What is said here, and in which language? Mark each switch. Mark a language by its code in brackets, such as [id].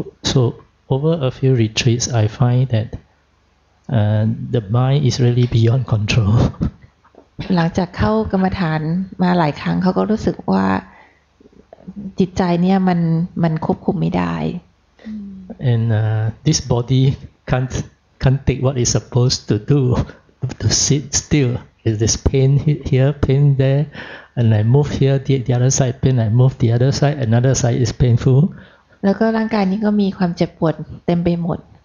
[en] So over a few retreats, I find that the mind is really beyond control. [th] หลังจากเข้ากรรมฐานมาหลายครั้งเขาก็รู้สึกว่าจิตใจเนี่ยมันควบคุมไม่ได้ [en] And this body can't take what it's supposed to do, to sit still. There's pain here, pain there, and I move here, the other side pain, I move the other side, another side is painful. [th] แล้วก็ร่างกายนี้ก็มีความเจ็บปวดเต็มไปหมด